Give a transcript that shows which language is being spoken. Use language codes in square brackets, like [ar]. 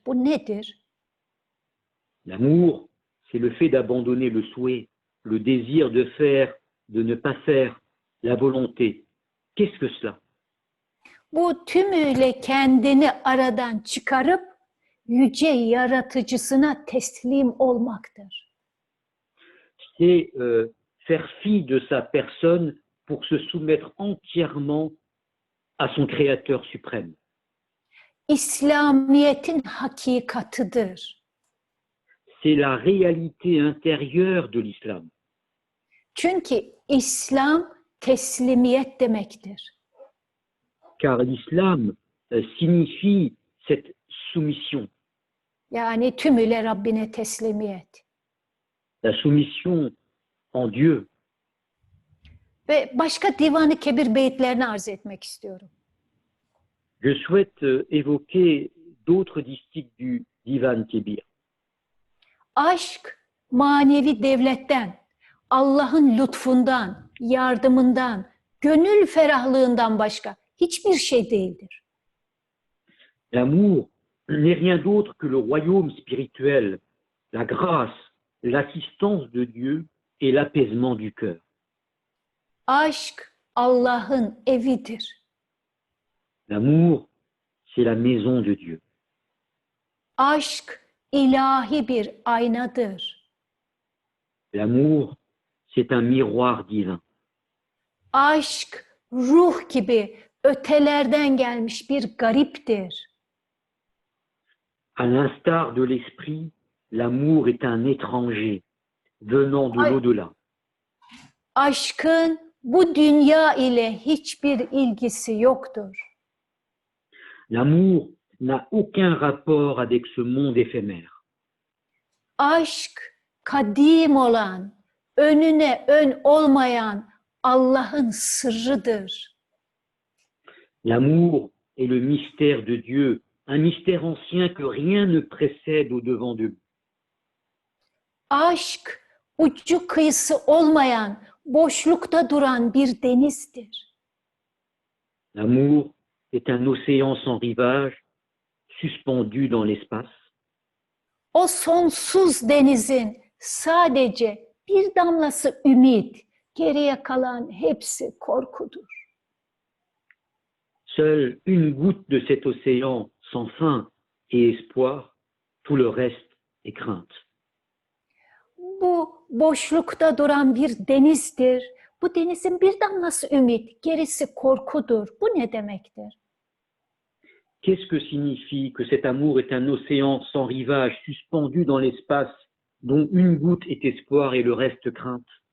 [tr] Bu nedir? [fr] L'amour, c'est le fait d'abandonner le souhait, le désir de faire, de ne pas faire, la volonté. Qu'est-ce que cela? [tr] Bu tümüyle kendini aradan çıkarıp yüce yaratıcısına teslim olmaktır. [fr] C'est faire fi de sa personne pour se soumettre entièrement à son Créateur suprême. [tr] İslamiyet'in hakikatıdır. [fr] C'est la réalité intérieure de l'islam. [tr] Çünkü İslam teslimiyet demektir. [fr] Car l'islam signifie cette soumission, [tr] Yani tümüyle Rabbine teslimiyet. [fr] la soumission en Dieu. [tr] Ve başka Divan-ı Kebir beyitlerini arz etmek istiyorum. [fr] Je souhaite évoquer d'autres distiques du Divan Kebir. [tr] Aşk manevi devletten, Allah'ın lütfundan, yardımından, gönül ferahlığından başka hiçbir şey değildir. [fr] L'amour n'est rien d'autre que le royaume spirituel, la grâce, l'assistance de Dieu et l'apaisement du cœur. [tr] Aşk Allah'ın evidir. [fr] L'amour, c'est la maison de Dieu. [tr] Aşk ilahi bir aynadır. [fr] L'amour, c'est un miroir divin. [tr] Aşk ruh gibi ötelerden gelmiş bir gariptir. [fr] À l'instar de l'esprit, l'amour est un étranger venant de l'au-delà. [tr] Aşkın bu dünya ile hiçbir ilgisi yoktur. [fr] L'amour n'a aucun rapport avec ce monde éphémère. [tr] Aşk kadim olan, önüne ön olmayan Allah'ın sırrıdır. [fr] L'amour est le mystère de Dieu, un mystère ancien que rien ne précède au-devant de lui. [tr] Aşk ucu kıyısı olmayan, boşlukta duran bir denizdir. [fr] L'amour est un océan sans rivage, suspendu dans l'espace. [tr] O sonsuz denizin sadece bir damlası ümit, geriye kalan hepsi korkudur. [fr] Seule une goutte de cet océan sans fin et espoir, tout le reste est crainte. [tr] Bu boşlukta duran bir denizdir. Bu denizin bir damlası ümit, gerisi korkudur. Bu ne demektir? [fr] Qu'est-ce que signifie que cet amour est un océan sans rivage, suspendu dans l'espace, dont une goutte est espoir et le reste crainte?